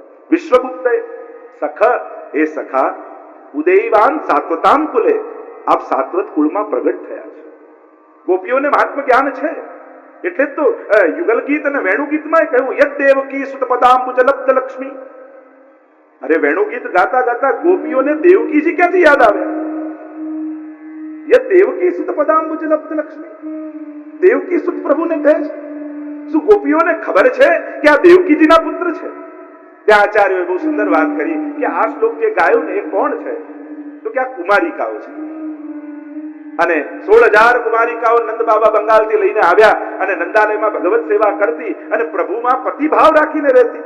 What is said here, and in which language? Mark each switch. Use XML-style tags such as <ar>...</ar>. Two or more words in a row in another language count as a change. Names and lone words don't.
<sa>વિશ્વગુપ્તે સખ એ સખા ઉદયવાન સાત્વતામ કુલે.</sa> <gu>આપ સાત્વત કુળમાં પ્રગટ થયા છે. ગોપીઓને મહાત્મ જ્ઞાન છે. એટલે જ તો યુગલ ગીત અને વેણુ ગીતમાં કહ્યું</gu> <sa>યદ દેવકી સુત પદાંબુજ લબ્ધ લક્ષ્મી.</sa> <gu>અરે વેણુ ગીત ગાતા ગાતા ગોપીઓને દેવકીજી ક્યાંથી યાદ આવે?</gu> <sa>ये देवकी सुत पदाम्बुज लब्ध लक्ष्मी,</sa> <gu>દેવકી સુત પ્રભુને કહે છે. શું ગોપીઓને ખબર છે કે આ દેવકીજીના પુત્ર છે? ત્યાં આચાર્યોએ બહુ સુંદર વાત કરી કે આ શ્લોક જે ગાયો ને એ કોણ છે? તો કે આ કુમારિકાઓ છે. અને 16,000 કુમારિકાઓ નંદ બાબા બંગાળથી લઈને આવ્યા અને નંદાલયમાં ભગવત સેવા કરતી અને પ્રભુમાં પતિભાવ રાખીને રહેતી.</gu>